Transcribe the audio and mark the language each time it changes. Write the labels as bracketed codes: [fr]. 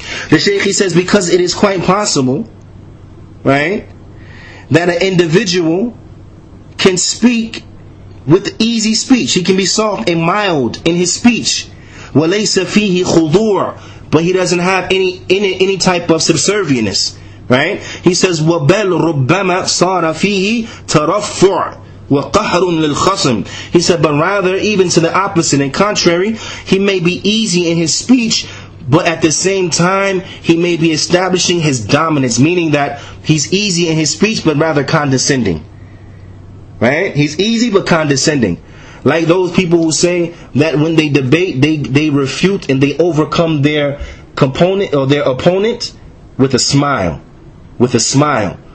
[en] The Shaykh, he says, because it is quite possible, right, that an individual can speak with easy speech. He can be soft and mild in his speech. [ar] وَلَيْسَ فِيهِ خُضُوعٌ, [en] but he doesn't have any type of subservientness. Right? He says, [ar] وَبَلْ رُبَّمَا صَارَ فِيهِ تَرَفُّعٌ وَقَهْرٌ لِلْخَصْمِ. [en] He said, but rather, even to the opposite and contrary, he may be easy in his speech, but at the same time, he may be establishing his dominance, meaning that he's easy in his speech, but rather condescending. Right? He's easy, but condescending. Like those people who say that when they debate, they refute and they overcome their component or their opponent with a smile. With a smile.